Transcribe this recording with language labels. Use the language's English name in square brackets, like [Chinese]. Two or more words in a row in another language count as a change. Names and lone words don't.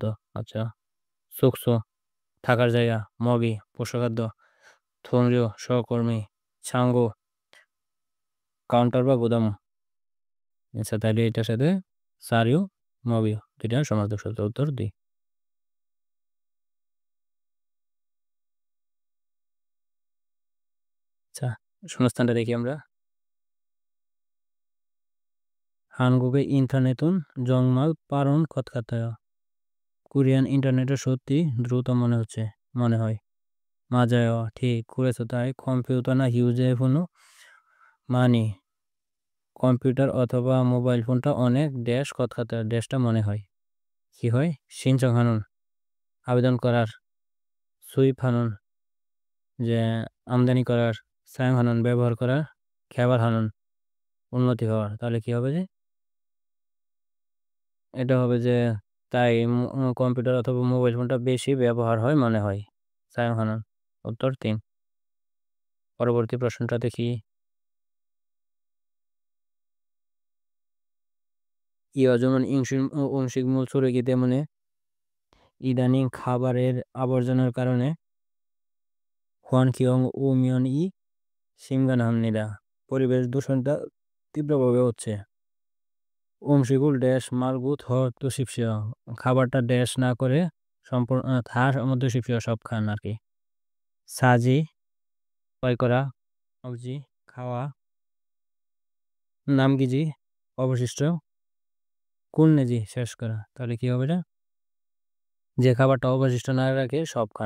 [Bangla] আচ্ছা, সুকসু থাকার জায়গা, মগি পশু খাদ্য, থুনরিও সহকর্মী, ছাঙ্গু কাউন্টার বা গুদাম। আচ্ছা তাহলে এটার সাথে সারিও মগিও দুইটা সমার্থক শব্দ। উত্তর ২। আচ্ছা শূন্যস্থানটা দেখি আমরা। [Korean] 한국의 인터넷은 정말 빠른 것 같아요. [Bangla] কোরিয়ান ইন্টারনেটে সত্যি দ্রুত মনে হয়। 맞아요. ঠিক। 그래서 তাই কম্পিউটার না [Korean] 휴대폰은 많이 [Bangla] কম্পিউটার অথবা মোবাইল ফোনটা অনেক ড্যাশ কথা ড্যাশটা মনে হয়। কি হয়? 신청하는 আবেদন করার, 수입하는 যে আমদানি করার, 사용하는 ব্যবহার করার, 개발하는 উন্নতি হওয়ার। তাহলে কি হবে? যে এটা হবে যে তাই কম্পিউটার অথবা মোবাইল ফোনটা বেশি ব্যবহার হয় মনে হয়। 사용하는 উত্তর ৩। পরবর্তী প্রশ্নটা দেখি। [Korean] ইয়জমান 음식물 쓰레기 때문에 [Bangla] ইদানিং খাবারের আবর্জনার কারণে [Korean] 환경 오염이 심각합니다. [Bangla] পরিবেশ দূষণটা তীব্রভাবে হচ্ছে। [Korean] 음식을 ড্যাশ 말고 더 드십시오. [Bangla] খাবারটা ড্যাশ না করে সম্পূর্ণ [Korean] 다 드십시오. [Bangla] সব খান আর কি। সাজি ক্রয় করা, সবজি খাওয়া, নামগিজি অবশিষ্ট, কুলনেজি শেষ করা। তাহলে কি হবে? এটা যে খাবারটা অবশিষ্ট না রাখে সব খান।